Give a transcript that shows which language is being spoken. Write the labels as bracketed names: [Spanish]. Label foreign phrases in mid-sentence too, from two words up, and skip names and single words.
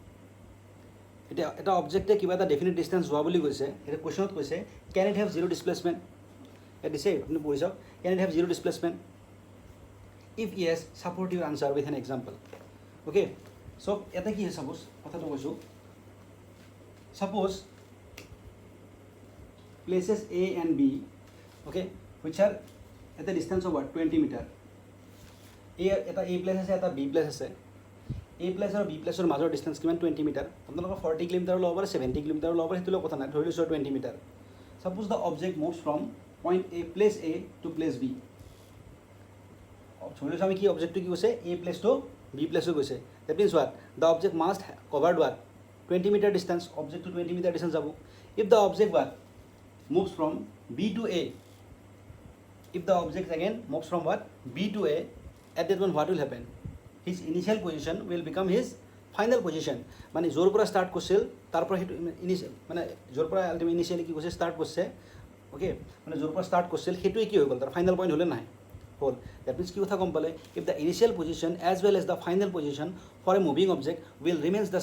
[Assamese] এতিয়া এটা অবজেক্টে কিবা এটা ডেফিনিট ডিষ্টেঞ্চ যোৱা বুলি কৈছে এতিয়া কুৱেশ্যনত কৈছে [English] can it have zero displacement [Assamese] ইয়াত দিছে আপুনি পঢ়ি চাওক [English] can it have zero displacement if yes support your answer with an example okay so' [Assamese] ইয়াতে কি হয় ছাপ'জ কথাটো কৈছোঁ ছাপ'জ [English] places A and B okay which are at a distance of what 20 meter [Assamese] এটা এ প্লেচ আছে এটা বি প্লেচ আছে এ প্লেচ আৰু বি প্লেচৰ মাজৰ ডিষ্টেঞ্চ কিমান 20 মিটাৰ আপোনালোকৰ 40 কিলোমিটাৰ ল'ব পাৰে 70 কিলোমিটাৰ ল'ব পাৰে সেইটো কথা নাই ধৰি লৈছোঁ 20 মিটাৰ [English] suppose the object moves from point A place A to place B [Assamese] ধৰি লৈছোঁ আমি কি অবজেক্টটো কি কৈছে এ প্লেচ টু বি প্লেচো গৈছে [English] that means what the object must covered what 20 meter distance [Assamese] অবজেক্টটো 20 মিটাৰ ডিষ্টেঞ্চ যাব [English] if the object what moves from B to A if the object again moves from what B to A, at that moment what will happen? His initial position will become his final position. [Assamese] মানে য'ৰ পৰা ষ্টাৰ্ট কৰিছিল তাৰ পৰা সেইটো ইনিচিয়েল মানে য'ৰ পৰা আল্টিমেট ইনিচিয়েলি কি কৈছে ষ্টাৰ্ট কৰিছে অ'কে মানে য'ৰ পৰা ষ্টাৰ্ট কৰিছিল সেইটোৱে কি হৈ গ'ল তাৰ ফাইনেল পইণ্ট হ'লে নাই হ'ল [English] that means [Assamese] কি কথা গম পালে [English] if the initial position as well as the final position for a moving object will remains the